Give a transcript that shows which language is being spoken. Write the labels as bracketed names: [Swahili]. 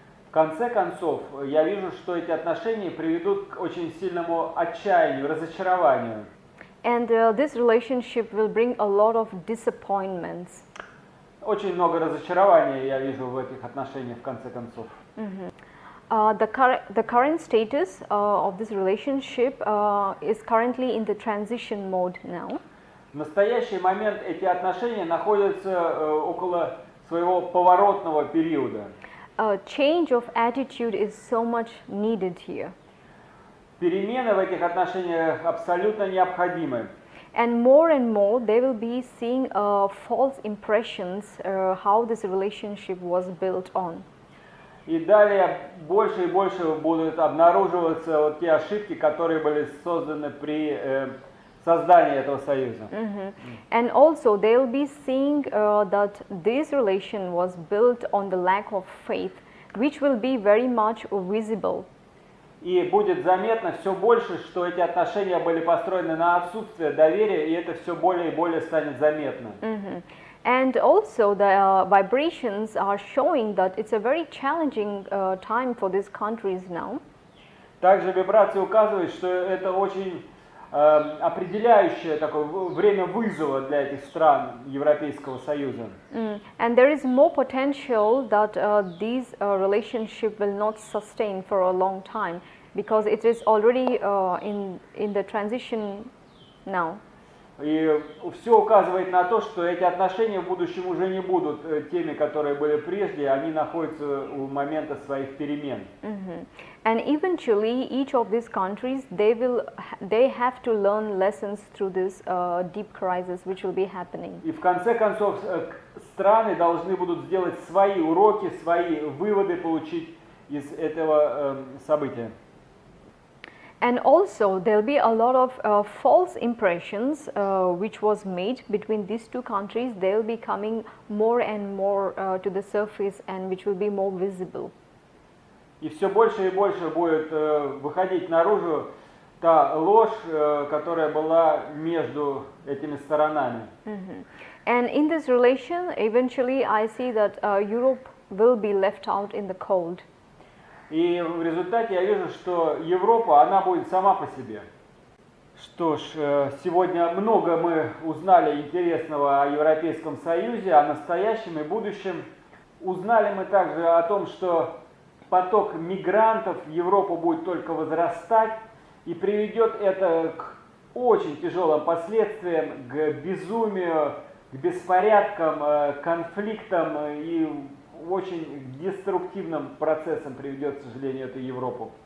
[Russian] В конце концов, я вижу, что эти отношения приведут к очень сильному отчаянию, разочарованию. [English] And this relationship will bring a lot of disappointments. [Russian] Очень много разочарования я вижу в этих отношениях в конце концов. [English] The current status of this relationship is currently in the transition mode now. [Russian] В настоящий момент эти отношения находятся около своего поворотного периода. [English] Change of attitude is so much needed here. [Russian] Перемены в этих отношениях абсолютно необходимы. [English] And more they will be seeing false impressions how this relationship was built on. [Russian] И далее больше и больше будут обнаруживаться вот те ошибки, которые были созданы при создании этого союза. [English] And also they will be seeing that this relation was built on the lack of faith, which will be very much visible. [Russian] И будет заметно все больше, что эти отношения были построены на отсутствие доверия, и это все более и более станет заметно. [English] And also the vibrations are showing that it's a very challenging time for these countries now. [Russian] Также вибрация указывает, что это очень определяющее такое время вызова для этих стран Европейского Союза. [English] And there is more potential that these relationship will not sustain for a long time because it is already in the transition now. [Russian] И все указывает на то, что эти отношения в будущем уже не будут теми, которые были прежде, они находятся у момента своих перемен. [English] And eventually, each of these countries, they have to learn lessons through this deep crisis, which will be happening. [Russian] И в конце концов, страны должны будут сделать свои уроки, свои выводы получить из этого события. [English] And also, there will be a lot of false impressions which was made between these two countries. They will be coming more and more to the surface, and which will be more visible. [Russian] И все больше и больше будет выходить наружу та ложь, которая была между этими сторонами. [English] And in this relation, eventually, I see that Europe will be left out in the cold. [Russian] И в результате я вижу, что Европа, она будет сама по себе. Что ж, сегодня много мы узнали интересного о Европейском Союзе, о настоящем и будущем. Узнали мы также о том, что поток мигрантов в Европу будет только возрастать, и приведет это к очень тяжелым последствиям, к безумию, к беспорядкам, конфликтам и очень деструктивным процессом приведет, к сожалению, эту Европу.